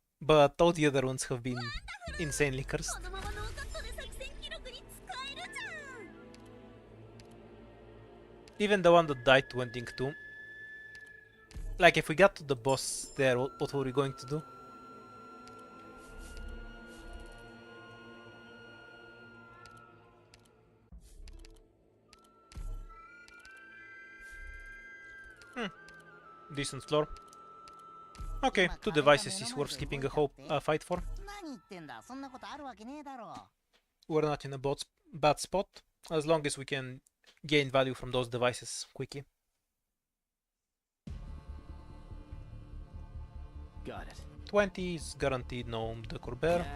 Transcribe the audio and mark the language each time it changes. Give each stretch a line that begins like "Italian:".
English: But all the other ones have been insanely cursed.
Japanese: このままノーカットで作戦記録に使えるじゃん。
English: Even the one that died to ending 2. Like, if we got to the boss there, what were we going to do? Decent floor. Okay, 2 devices is worth skipping a fight for.
Japanese: 何言ってんだ、そんなことあるわけねえだろ。
English: We're not in a bad spot, as long as we can gain value from those devices quickly. Got it. 20 is guaranteed no decor bear.